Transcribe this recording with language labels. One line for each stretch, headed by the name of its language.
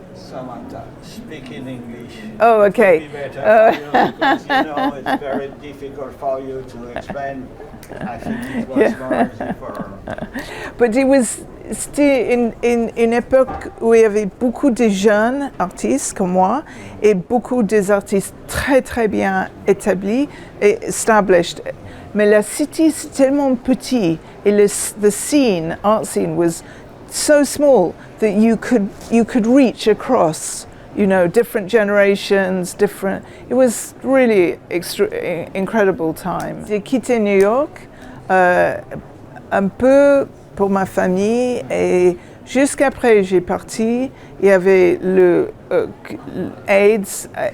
English: Samantha, speak in English. Oh, okay. It would be better for you because, it's very difficult for you to explain I think it was noisy for her.
French: But c'était une époque où il y avait beaucoup de jeunes artistes comme moi et beaucoup des artistes très très bien établis et established. Mais la city c'est tellement petit et
English: the scene, art scene was so small that you could reach across, you know, different generations, different. It was really incredible time.
French: J'ai quitté New York un peu pour ma famille et jusqu'après j'ai parti, il y avait le AIDS